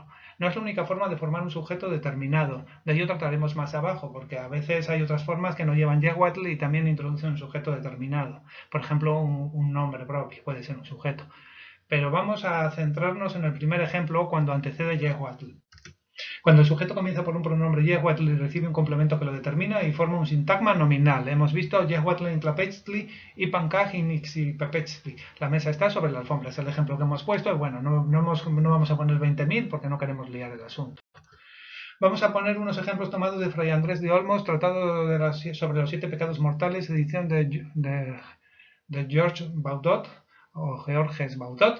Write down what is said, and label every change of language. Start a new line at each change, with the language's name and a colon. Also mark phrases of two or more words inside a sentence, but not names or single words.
Spanish: No es la única forma de formar un sujeto determinado. De ello trataremos más abajo, porque a veces hay otras formas que no llevan Yehuatl y también introducen un sujeto determinado. Por ejemplo, un nombre propio puede ser un sujeto. Pero vamos a centrarnos en el primer ejemplo cuando antecede Yehuatl. Cuando el sujeto comienza por un pronombre Yehuatl y recibe un complemento que lo determina y forma un sintagma nominal. Hemos visto
Nahuatl languages: Yehuatl in tlapechtli
Spanish: y
Nahuatl languages: pankaj in ixipepechli.
Spanish: La mesa está sobre la alfombra. Es el ejemplo que hemos puesto. Bueno, no vamos a poner 20.000 porque no queremos liar el asunto. Vamos a poner unos ejemplos tomados de Fray Andrés de Olmos, Tratado sobre los 7 pecados mortales, edición de Georges Baudot o Georges Baudot.